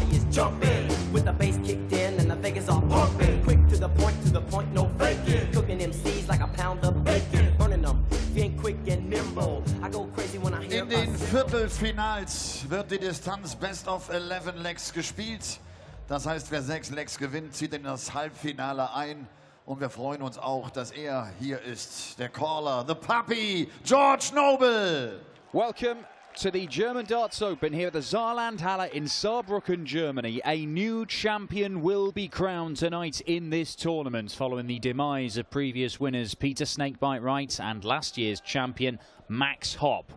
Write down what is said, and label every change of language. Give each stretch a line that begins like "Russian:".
English: Jumping with the bass kicked in and the Vegas all pumping. Quick to the point, no faking. Cooking MCs like a pound of bacon. Burning them, being quick and nimble. I go crazy when I hear.
German: In den Viertelfinals wird die Distanz Best of 11 Legs gespielt. Das heißt, wer 6 Legs gewinnt, zieht in das Halbfinale ein. Und wir freuen uns auch, dass er hier ist. Der Caller, the Puppy, George Noble.
English: Welcome to the German Darts Open here at the Saarlandhalle in Saarbrücken, Germany. A new champion will be crowned tonight in this tournament following the demise of previous winners Peter Snakebite Wright and last year's champion Max Hopp.